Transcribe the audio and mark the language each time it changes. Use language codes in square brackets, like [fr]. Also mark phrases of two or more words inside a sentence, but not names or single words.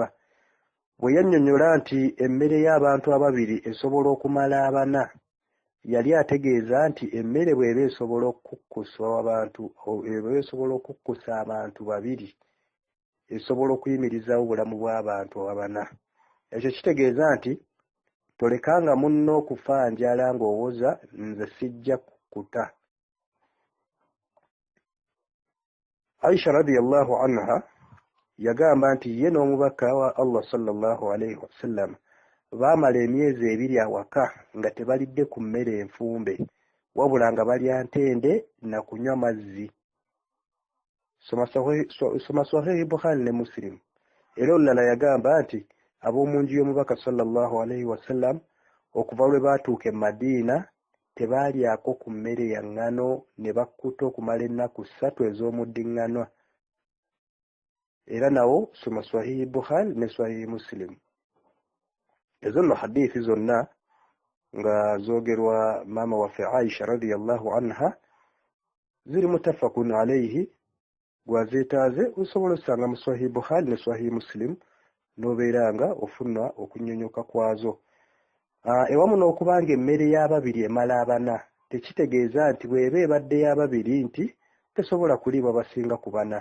[lg] Bwe yannyonnyola nti emmere y'abantu ababiri esobola okumala abana, yali ategeeza nti emmere bw'eba esobola okukkusa abantu babiri, esobola okuyimirizawo obulamu bw'abantu abana. Ekyo kitegeeza nti tolekanga munno okufa njala ng'owoza nze sijja kukkuta. Aisha [ar] رضي الله عنها [lg] yagamba nti ye n'omubaka wa Allah [ar] صلى الله عليه وسلم [lg] baamala emyezi 2 awaka nga tebalidde ku mmere enfumbe, wabula nga balya ntende na kunywa mazzi. Soma Sahih Bukhari ne Muslim. Era olulala yagamba nti ab'omu nju y'omubaka [ar] صلى الله عليه وسلم [lg] okuva lwe baatuuka e Madiina tebaalyako ku mmere ya ngano ne bakkuta okumala ennaku 3 ez'omuddiŋŋanwa. Era nawo soma Sahih Bukhari ne Sahih Muslim. Ezo nno hadiisi zonna nga zoogerwa maama waffe Aisha [ar] رضي الله عنها [lg] ziri [ar] متفق عليه. [lg] Gwazeetaaze osobola osanga mu Sahih Bukhari ne Sahih Muslim n'obeera nga ofuna okunyonyoka kwazo. Ewamu n'okubanga emmere y'ababiri emala abana, tekitegeeza nti bw'eba ebadde y'ababiri nti tesobola kuliibwa basinga ku bana.